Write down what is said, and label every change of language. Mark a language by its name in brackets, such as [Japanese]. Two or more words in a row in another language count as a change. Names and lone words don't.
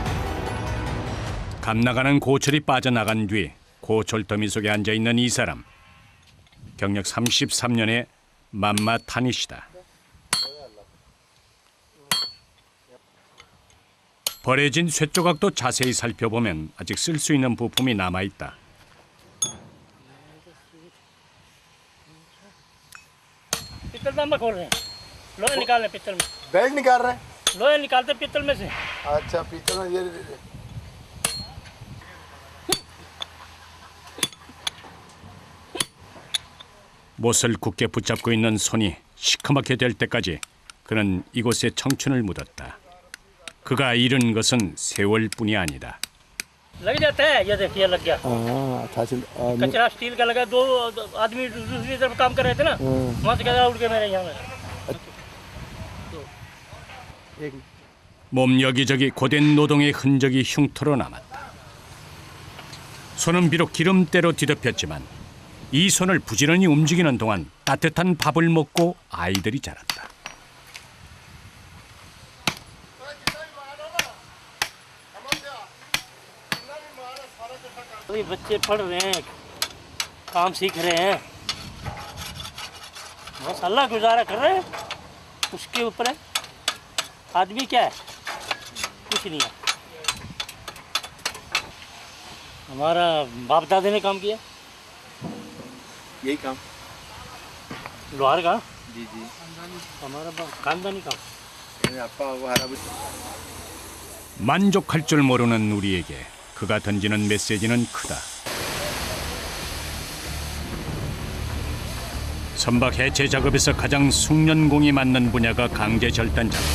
[Korean] 감 나가는 고철이 빠져나간 뒤 고철더미 속에 앉아있는 이 사람, 경력 33년의 맘마 타니시다. 버려진 쇠조각도 자세히 살펴보면 아직 쓸 수 있는 부품이 남아있다. [Urdu] پیتل میں ہم کھول رہے ہیں، لوہے نکال رہے ہیں پیتل میں. بیلٹ نکال رہے ہیں? لوہے نکالتے پیتل میں سے. اچھا پیتل میں یہ [Korean] 못을 굳게 붙잡고 있는 손이 시커멓게 될 때까지 그는 이곳에 청춘을 묻었다. 그가 잃은 것은 세월뿐이 아니다. [Urdu] لگ جاتا ہے، یہ دیکھیے لگ گیا. अच्छा کچرا سٹیل کا لگا، دو آدمی دوسری طرف کام کر رہے تھے نا، وہاں سے کچرا اڑ کے میرے یہاں میں. [Korean] 몸 여기저기 고된 노동의 흔적이 흉터로 남았다. 손은 비록 기름때로 뒤덮였지만 이 손을 부지런히 움직이는 동안 따뜻한 밥을 먹고 아이들이 자랐다. [Urdu] ابھی بچے پڑھ رہے ہیں، کام سیکھ رہے ہیں، بس اللہ گزارا کر رہے ہیں، اس کے اوپر ہے. آدمی کیا ہے، کچھ نہیں ہے. ہمارا باپ دادے نے کام کیا, یہی کام لوہار کا. جی جی ہمارا خاندانی کام. [Korean] 만족할 줄 모르는 우리에게 그가 던지는 메시지는 크다. 선박 해체 작업에서 가장 숙련공이 맞는 분야가 강제 절단 작업.